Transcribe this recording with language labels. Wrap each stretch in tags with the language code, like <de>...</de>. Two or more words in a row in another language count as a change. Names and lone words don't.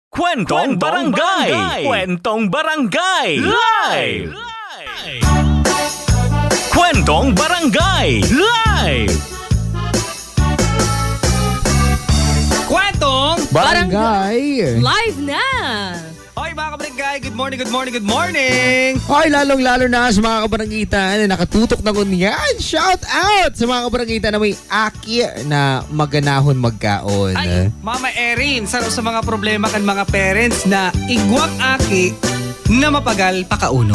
<bik>Kwentong Barangay! Kwentong Barangay! Live! Kwentong Barangay! Live! Kwentong Barangay! Live na! Hoy mga kabarangay,</bik> <en>good morning, good morning, good morning!</en> <bik>Hoy, lalong-lalo na sa mga kabarangitan na nakatutok na kunyan.</bik> <en>Shout out</en> <bik>sa mga kabarangitan na may aki na maganahon magkaon. Ay,</bik> <en>Mama Erin,</en> <bik>sa mga problema kan mga parents na igwang aki na mapagal pakaunon.</bik>